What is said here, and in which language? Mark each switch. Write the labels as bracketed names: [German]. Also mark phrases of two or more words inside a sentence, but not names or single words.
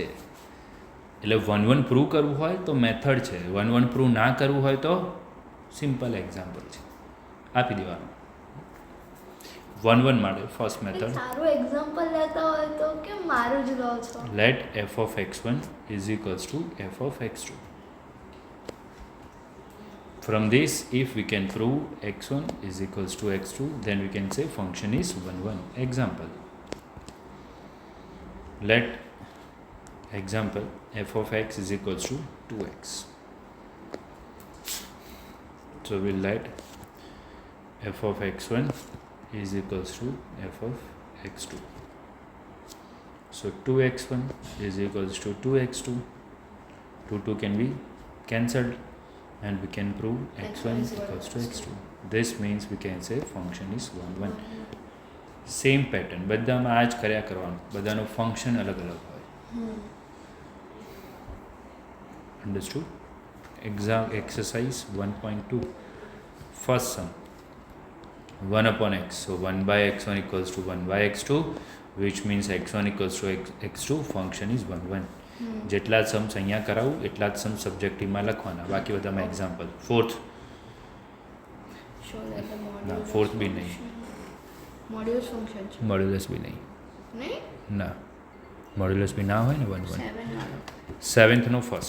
[Gujarati] એટલે [English] one prove [Gujarati] કરવું હોય તો મેથડ છે. [English] one prove [Gujarati] ના કરવું હોય તો [English] simple example [Gujarati] છે આપી દેવાનું. [English] વન માટે first method [Gujarati] સારું એક્ઝામ્પલ લેતા હોય તો કેમ મારું જ લો છો? [English] let f of x1 is equals to f of x2. From this, if we can prove x1 is equals to x2, then we can say function is 1. Example. Let example f of x is equals to 2x. So we'll let f of x1 is equals to f of x2. So 2x1 is equals to 2x2. 2 can be cancelled. And we can prove x1 is equals to x2. This means we can say function is 1. same pattern [Gujarati] બધામાં આ જ કર્યા કરવાનું. બધાનું ફંક્શન અલગ અલગ હોય. અન્ડરસ્ટુડ? [English] exercise 1.2 first sum 1 upon x. So 1 by x1 equals to 1 by x2 which means x1 equals to x2 function is 1. [Gujarati] જેટલા સમ્સ અહીંયા કરાવું એટલા જ સમ સબ્જેક્ટિવમાં લખવાના બાકી બધામાં એક્ઝામ્પલ. [English] fourth b નહીં. modulus function છે. modulus b નહીં. [Gujarati] નહીં ના [English] modulus b [Gujarati] ના હોય ને 1 સેવન્થનો ફર્સ્ટ